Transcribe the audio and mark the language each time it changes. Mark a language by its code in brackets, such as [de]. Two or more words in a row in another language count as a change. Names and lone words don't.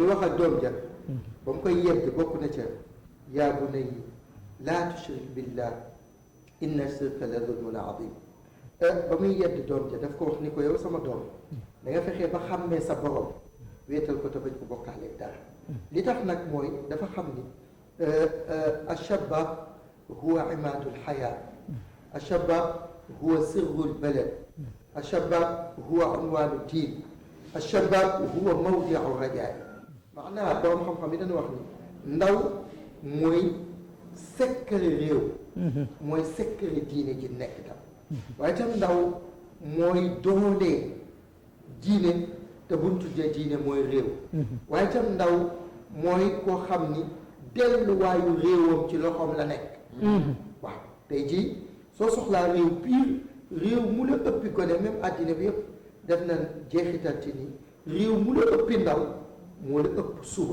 [wo] wax ak doom ja ba mu koy yedd bokk na ca [ar] يا بني لا تشرك بالله إن الشرك لظلم عظيم [wo] ba muy yedd doom ja daf ko wax ni ko yow sama doom da nga fexee ba xàmmee sa borom wéetal ko te bañ ko bokkaaleeg dara li tax nag mooy dafa xam ni [ar] الشباب هو عماد الحياة الشباب هو سر البلد الشباب هو عنوان الدين الشباب هو موضع الرجاء معناها [wo] borom xam-xam yi dañu wax ni ndaw mooy secret réew mooy secret diine ji nekk tam waaye tam ndaw mooy doole diine te bu ñu tuddee diine mooy réew waaye tam ndaw mooy koo xam ni delluwaayu réewam ci loxoom la nekk waaw tey jii soo soxlaa réew pire réew mu la ëppi gone même àddina bi yëpp def na jeexital ci ni réew mu la ëppi ndaw moo la ëpp suba